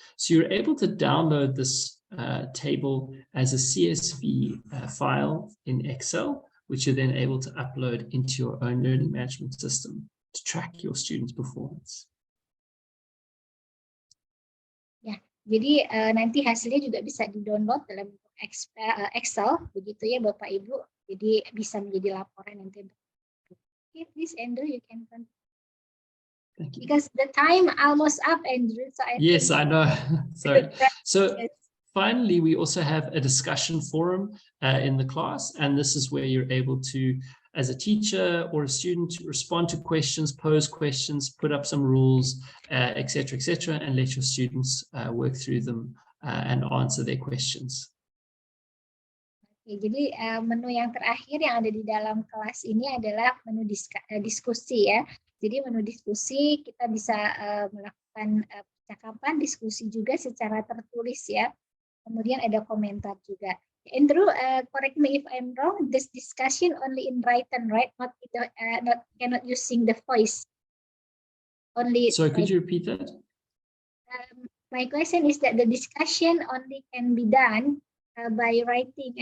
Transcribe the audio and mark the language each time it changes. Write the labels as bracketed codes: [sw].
[en] So you're able to download this table as a CSV file in Excel, which you're then able to upload into your own learning management system to track your students' performance. [id] Jadi nanti hasilnya juga bisa di-download dalam Excel, begitu ya Bapak Ibu. Jadi bisa menjadi laporan nanti. [en] Okay, please Andrew, you can continue. Thank you. Because the time almost up, Andrew. So yes, I know. Sorry. So finally, we also have a discussion forum in the class, and this is where you're able to, as a teacher or a student, respond to questions, pose questions, put up some rules, etc., and let your students work through them and answer their questions. [id] Oke, jadi menu yang terakhir yang ada di dalam kelas ini adalah menu diskusi ya. Jadi menu diskusi kita bisa melakukan percakapan, diskusi juga secara tertulis ya. Kemudian ada komentar juga. [en] Andrew, correct me if I'm wrong. This discussion only in written, right? Cannot using the voice. Only. Sorry, could you repeat that? My question is that the discussion only can be done by writing.